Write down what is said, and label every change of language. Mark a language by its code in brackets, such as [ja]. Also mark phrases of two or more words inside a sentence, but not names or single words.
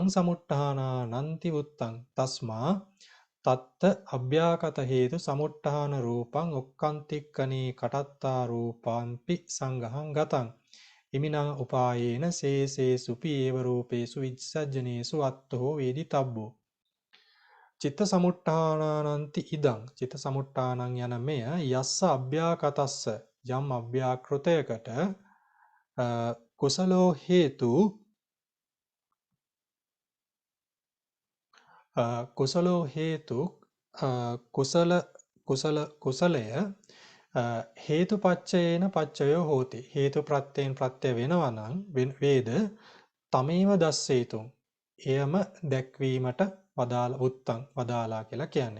[pi] සමුට්ඨානානන්ති වුත්තං තස්මා තත්ත අභ්‍යාකත හේතු සමුට්ඨාන රූපං ඔක්කන්තික්කනේ කටත්තා රූපාන්පි සංඝහං ගතං ඉමිනං උපායේන සේසේසුපි ඒව රූපේසු විච්ඡජ්ජනේසු අත්තෝ වේදි තබ්බෝ චිත්ත සමුට්ඨානානන්ති ඉදං චිත්ත සමුට්ඨානං [si] යන මෙය [pi] යස්ස අභ්‍යාකතස්ස [si] යම් අභ්‍යාකෘතයකට [pi] කුසලෝ හේතු [si] කුසලය [pi] හේතුපච්චයේන පච්චයෝ හෝති [si] හේතු ප්‍රත්‍යයෙන් ප්‍රත්‍ය වෙනවා නම් [pi] වේද තමේව දස්සේතුම් [si] එයම දැක්වීමට වදාලා කියලා කියන්නේ.